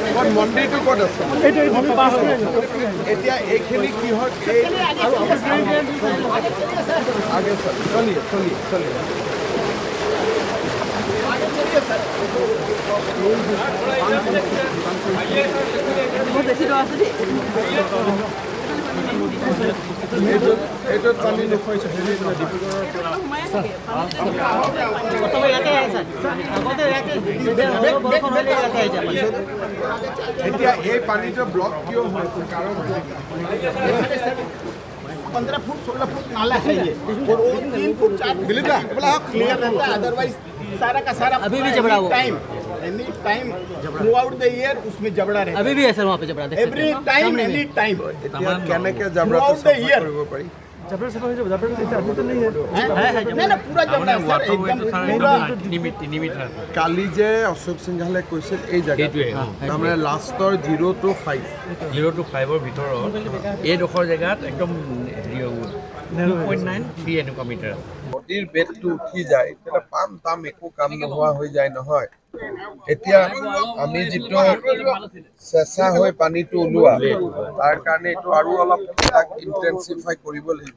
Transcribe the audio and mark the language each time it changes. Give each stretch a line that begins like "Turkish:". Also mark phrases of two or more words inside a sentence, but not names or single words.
Assamese: মন্দিৰটো ক'ত আছে এতিয়া এইখিনি কিহৰ আগে চলিয়ে এইটো পানী নোখোৱাইছে এতিয়া এই পানীটো ব্লক কিয় হৈছে কাৰণ
Hindi: 15 फुट 16 फुट नाला है ये और 3 फुट 4 फुट ब्लॉक क्लियर रहता है अदरवाइज सारा का सारा अभी भी जबड़ा हुआ
English: any time throughout the year
Hindi: उसमें जबड़ा रहता है अभी भी है सर वहाँ पे जबड़ा
English: every time any time
Assamese: কেনেকে জবৰা কৰিব পাৰি
Hindi: जबड़ा से अभी तो नहीं है नहीं ना पूरा जबड़ा है सर एकदम पूरा 3 मीटर
Assamese: কালি যে অশোক সিংহালে কৈছিল এই জায়গাটোৱে তাৰমানে লাষ্টৰ 0 to 5 0 to 5 ভিতৰত এইডোখৰ জেগাত একদম 2.93 এনেকুৱা মিটাৰ নদীৰ বেদটো উঠি যায় তেতিয়া পাম তাম একো কাম নোহোৱা হৈ যায় নহয় এতিয়া আমি যিটো চেঁচা হৈ পানীটো ওলোৱা তাৰ কাৰণে এইটো আৰু অলপ ইন্টেনসিফাই কৰিব লাগিব